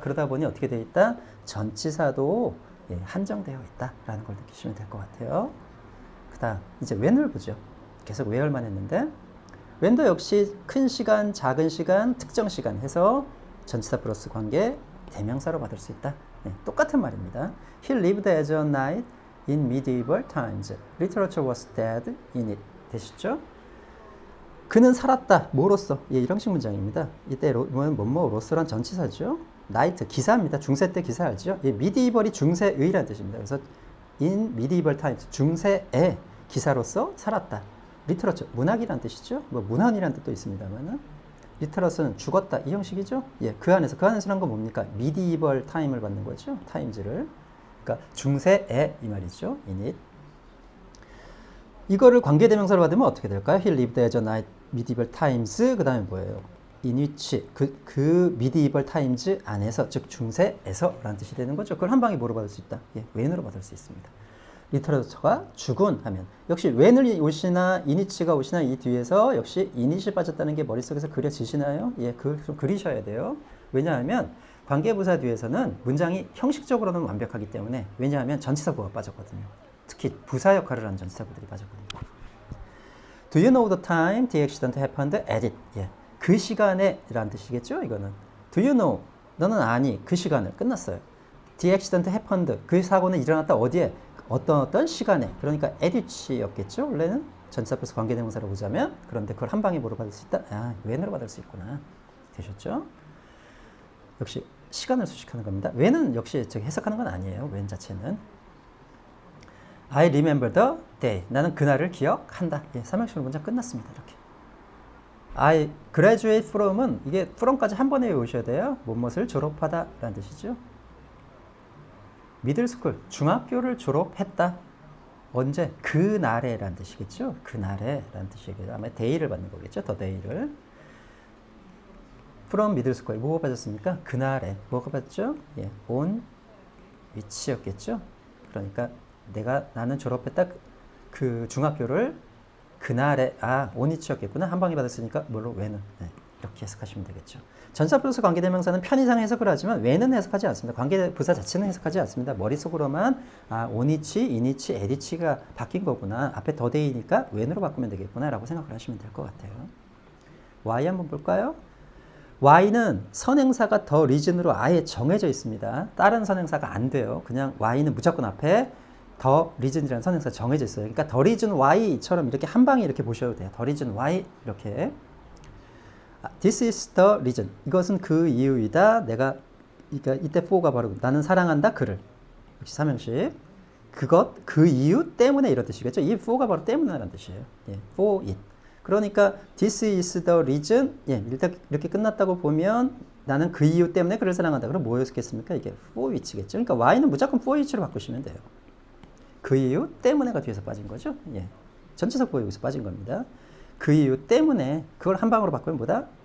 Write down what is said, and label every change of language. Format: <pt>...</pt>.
<ko>그러다 보니 어떻게 되어 있다? 전치사도 예, 한정되어 있다라는 걸 느끼시면 될 것 같아요. 그 다음 이제 when을 보죠. 계속 where만 했는데 when도 역시 큰 시간, 작은 시간, 특정 시간 해서 전치사 플러스 관계 대명사로 받을 수 있다. 네, 똑같은 말입니다.</ko> <en>He lived as a knight in medieval times. Literature was dead in it.</en> <ko>되시죠? 그는 살았다. 뭐로써? 예, 이런 식 문장입니다. 이때 뭐뭐로서란 전치사죠. 나이트 기사입니다. 중세 때 기사 알죠? 예, medieval이 중세의라는 뜻입니다. 그래서</ko> <en>in medieval times</en> <ko>중세의 기사로서 살았다. 리터러처 문학이란 뜻이죠. 뭐 문헌이란 뜻도 있습니다만은 리터러스는 죽었다 이 형식이죠. 예, 그 안에서란 건 뭡니까? medieval time을 받는 거죠. times를. 그러니까 중세의 이 말이죠.</ko> <en>in it.</en> <ko>이거를 관계대명사로 받으면 어떻게 될까요?</ko> <en>He lived as a knight medieval times</en> <ko>그 다음에 뭐예요? in which 그 medieval times 안에서 즉 중세에서 라는 뜻이 되는 거죠. 그걸 한 방에 뭐로 받을 수 있다? 예, when으로 받을 수 있습니다. 리터러처가 죽은 하면 역시 when을 오시나 init가 오시나 이 뒤에서 역시 init이 빠졌다는 게 머릿속에서 그려지시나요? 예, 좀 그리셔야 돼요. 왜냐하면 관계부사 뒤에서는 문장이 형식적으로는 완벽하기 때문에 왜냐하면 전치사구가 빠졌거든요. 특히 부사 역할을 하는 전치사구들이 빠졌거든요.</ko> <en>Do you know the time the accident happened at it?</en> <ko>예, 그 시간에 라는 뜻이겠죠?</ko> <en>이거는 Do you know?</en> <ko>너는 아니 그 시간을 끝났어요.</ko> <en>The accident happened</en> <ko>그 사고는 일어났다 어디에? 어떤 시간에 그러니까 at which였겠죠? 원래는 전치사 플러스 관계대명사로 보자면 그런데 그걸 한 방에 뭐로 받을 수 있다? 아, when으로 받을 수 있구나. 되셨죠? 역시 시간을 수식하는 겁니다. when은 역시 해석하는 건 아니에요.</ko> <en>when 자체는 I remember the day.</en> <ko>나는 그날을 기억한다. 예, 삼형식으로 문장 끝났습니다. 이렇게.</ko> <en>I graduate from</en> <ko>은 이게 from까지 한 번에 외우셔야 돼요. 무엇을 졸업하다 라는 뜻이죠. 미들스쿨 중학교를 졸업했다. 언제? 그날에 라는 뜻이겠죠. 그날에 라는 뜻이겠죠. 아마 day를 받는 거겠죠. the day를. from 미들스쿨 뭐가 빠졌습니까? 그날에 뭐가 빠졌죠? 예, on which였겠죠. 그러니까 나는 졸업했다 그 중학교를 그날에 on which였겠구나. 한 방에 받았으니까 뭘로? when은. 네, 이렇게 해석하시면 되겠죠. 전치사 플러스 관계대명사는 편의상 해석을 하지만 when은 해석하지 않습니다. 관계부사 자체는 해석하지 않습니다. 머릿속으로만 on which, in which, at which가 바뀐 거구나. 앞에 the day니까 when으로 바꾸면 되겠구나 라고 생각을 하시면 될 것 같아요. Y 한번 볼까요? Y는 선행사가 the reason으로 아예 정해져 있습니다. 다른 선행사가 안 돼요. 그냥 Y는 무조건 앞에 the reason이라는 선행사가 정해져 있어요. 그러니까 the reason why처럼 이렇게 한 방에 이렇게 보셔도 돼요. the reason why 이렇게.</ko> <en>This is the reason.</en> <ko>이것은 그 이유이다. 그러니까 이때 for가 바로 나는 사랑한다 그를. 역시 삼형식. 그 이유 때문에 이런 뜻이겠죠. 이 for가 바로 때문에라는 뜻이에요.</ko> <en>예, for it. 그러니까 this is the reason.</en> <ko>예, 일단 이렇게 끝났다고 보면 나는 그 이유 때문에 그를 사랑한다. 그럼 뭐였겠습니까? 이게 for which겠죠. 그러니까 y는 무조건 for which로 바꾸시면 돼요. 그 이유 때문에가 뒤에서 빠진 거죠. 예, 전치사구가 여기서 빠진 겁니다. 그 이유 때문에 그걸 한 방으로 바꾸면 뭐다?</ko>